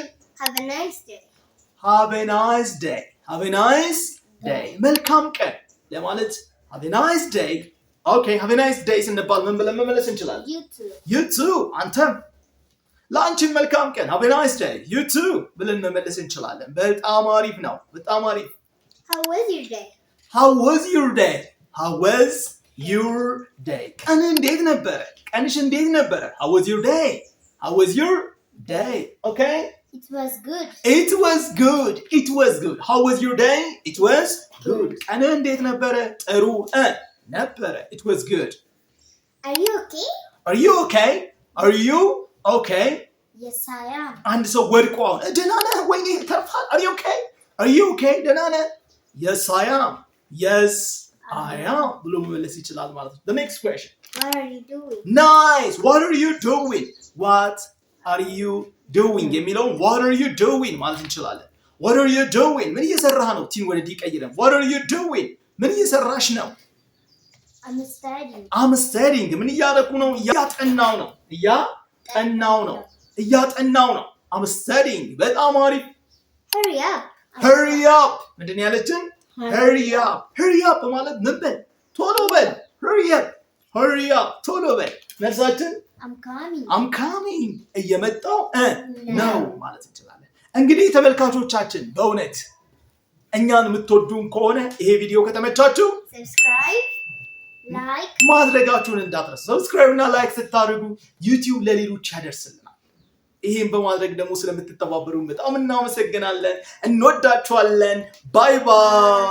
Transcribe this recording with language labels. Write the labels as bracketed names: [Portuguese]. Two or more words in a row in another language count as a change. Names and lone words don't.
[English] Have a nice day. Have a nice day. Have a nice day. [Amharic] መልካም ቀን ለማለት [English] Have a nice day. Okay, have a nice day [Amharic] ስንባል ምን ብለን መመለስ እንችላለን? [English] You too. You too. [Amharic] አንተም ለአንቺም መልካም ቀን [English] Have a nice day. You too [Amharic] ብለን መመለስ እንችላለን። በጣም አሪፍ ነው። በጣም አሪፍ። [English] How was your day? How was your day? How was your day? [Amharic] ቀን እንዴት ነበረ? ቀንሽ እንዴት ነበረ? [English] How was your day? How was your day? Okay? It was good. It was good. It was good. How was your day? It was good. [Amharic] ቀን እንዴት ነበረ? ጥሩ ነበረ. [English] It was good. Are you okay? Are you okay? Are you okay? Yes, I am. [Amharic] አንድ ሰው ወድቆ ደህና ነህ? ወይኔ ተርፋል። [English] Are you okay? Are you okay? [Amharic] ደህና ነህ? [English] Yes, I am. Yes, I am [Amharic] ብሎ መመለስ ይችላል ማለት ነው። [English] The next question. What are you doing? Nice. What are you doing? What are you doing የሚለውን What are you doing ማለት እንችላለን። What are you doing? [Amharic] ምን እየሰራህ ነው? ቲን ወደ ዲ ቀይረን [English] What are you doing? [Amharic] ምን እየሰራሽ ነው? [English] I'm studying. I'm studying. [Amharic] ምን እያደረኩ ነው? እያጠናው ነው። እያጠናው ነው። እያጠናው ነው። [English] I'm studying. [Amharic] በጣም አሪፍ። [English] Hurry up. Hurry up. [Amharic] ምንድን ነው ያለችን? [English] Hurry up. Hurry up [Amharic] ማለት ምን በል? ቶሎ በል። [English] Hurry up. Hurry up. [Amharic] ቶሎ በል። መልሳችን [English] I'm coming. I'm coming. [Amharic] እየመጣው ነው ማለት እንችላለን። እንግዲህ ተመልካቾቻችን በእውነት እኛን የምትወዱን ከሆነ ይሄ ቪዲዮ ከተመቻችሁ [English] Subscribe, like [Amharic] ማድረጋችሁን እንዳትረሱ። [English] subscribe and like [Amharic] ስታደርጉ ዩቲዩብ ለሌሎች ያደርስልናል። ይሄን በማድረግ ደግሞ ስለምትተባበሩን በጣም እናመሰግናለን። እንወዳችኋለን። [English] bye bye።